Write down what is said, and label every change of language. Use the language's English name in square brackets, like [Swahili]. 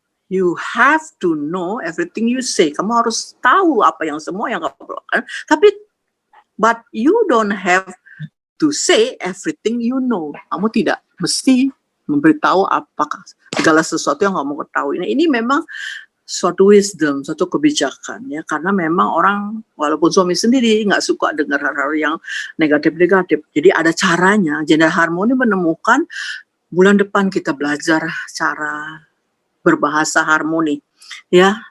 [English] You have to know everything you say. [Indonesian] Kamu harus tahu apa yang semua yang kamu lakukan. Tapi, [English] but you don't have to say everything you know. [Indonesian] Kamu tidak mesti memberitahu apakah segala sesuatu yang kamu ketahui. Nah, ini memang suatu wisdom, suatu kebijakan ya. Karena memang orang, walaupun suami sendiri nggak suka dengar hal-hal yang negatif-negatif. Jadi ada caranya. Gender harmoni menemukan. Bulan depan kita belajar cara berbahasa harmoni, ya.